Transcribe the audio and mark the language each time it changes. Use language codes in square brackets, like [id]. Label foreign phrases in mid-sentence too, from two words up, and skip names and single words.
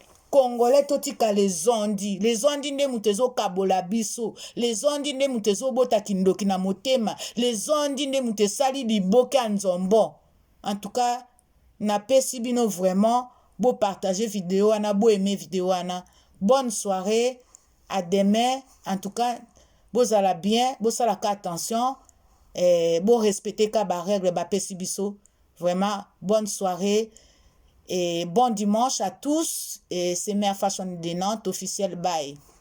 [ln] Congolais totika les ondi. Les ondi nde mutu ezokabola biso. Les ondi nde mutu ezobota kindoki na motema. Les ondi nde mutu esali liboke ya nzombo. [fr] En tout cas, [ln] napesi bino vraiment, bo partager vidéo wana, bo aimer vidéo wana. [fr] Bonne soirée, à demain. En tout cas, [ln] bozala bien, bosalaka attention. Eh, bo respecter ka ba règle, ba pesi biso. [fr] Vraiment, bonne soirée et bon dimanche à tous. Et c'est Mère Fashion de Nantes, officiel. Bye.